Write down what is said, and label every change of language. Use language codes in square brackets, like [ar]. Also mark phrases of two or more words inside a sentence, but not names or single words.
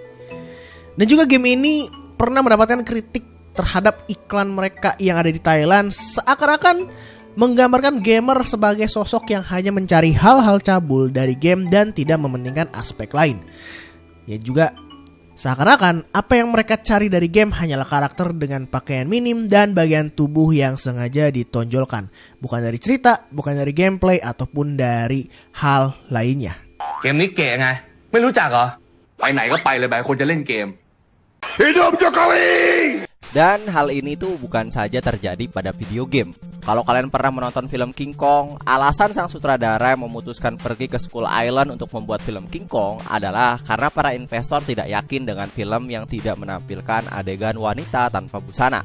[id] Dan juga game ini pernah mendapatkan kritik terhadap iklan mereka yang ada di Thailand, seakan-akan menggambarkan gamer sebagai sosok yang hanya mencari hal-hal cabul dari game dan tidak mementingkan aspek lain. Ya juga seakan-akan apa yang mereka cari dari game hanyalah karakter dengan pakaian minim dan bagian tubuh yang sengaja ditonjolkan, bukan dari cerita, bukan dari gameplay ataupun dari hal lainnya. [th] เกมนี้เก๋ไงไม่รู้จักเหรอไปไหนก็ไปเลยไปคนจะเล่นเกม [id] Hidup Jokowi! Dan hal ini tuh bukan saja terjadi pada video game. Kalau kalian pernah menonton film King Kong, alasan sang sutradara memutuskan pergi ke Skull Island untuk membuat film King Kong adalah karena para investor tidak yakin dengan film yang tidak menampilkan adegan wanita tanpa busana.